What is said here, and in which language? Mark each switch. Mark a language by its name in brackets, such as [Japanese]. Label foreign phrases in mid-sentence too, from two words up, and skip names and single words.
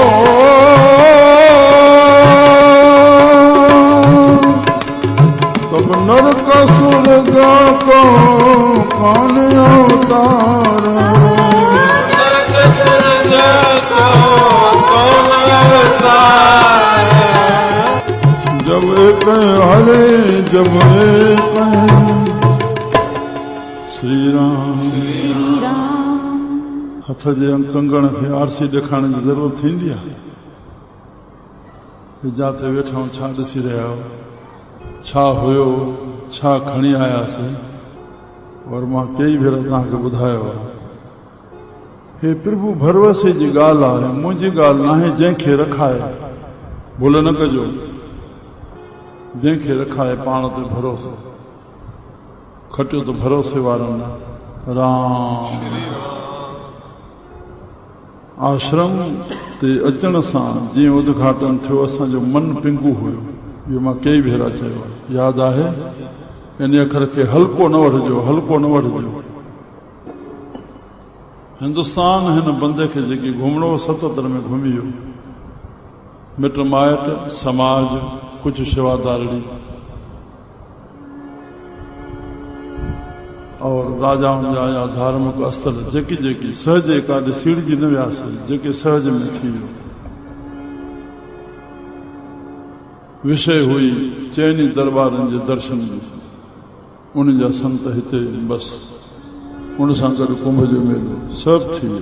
[Hindi] तब नरक स्वर्ग कहो कौन अवतार। नरक स्वर्ग कहो कौन अवतार। जब एक हरे, जब एक श्री राम। [Sindhi] हथ जे कंगण खे आरसी ॾेखारण जी ज़रूरत थींदी आहे। जाते वेठा छा ॾिसी रहिया हो, छा हुयो, छा खणी आयासीं। और मां कई भेरा तव्हांखे ॿुधायो आहे, हे प्रभु भरवसे जी ॻाल्हि आहे, मुंहिंजी ॻाल्हि नाहे। जंहिंखे रखाए भुल न कजो, जंहिंखे रखाए पाण ते भरोसो खटियो त भरोसे वारो न। राम आश्रम ते अचण सां जीअं उद्घाटन थियो, असांजो मन पिंगू हुयो। इहो मां कई भेरा चयो आहे, यादि आहे। इन अखर खे हल्को न वठिजो, हल्को न वठिजो। हिंदुस्तान हिन बंदे खे जेकी घुमणो 77 में घुमी वियो। मिट माइट, समाज, कुझु शेवादारड़ी और राजाउनि जा या धार्मिक स्थल जेकी जेकी सहज काॾे सीड़जी न वियासीं, जेके सहज में थी वियो। विषय हुई चइनी दरबारनि जे दर्शन जी, उन जा संत हिते बस, उन सां गॾु कुंभ जो मेलो सभु थी वियो।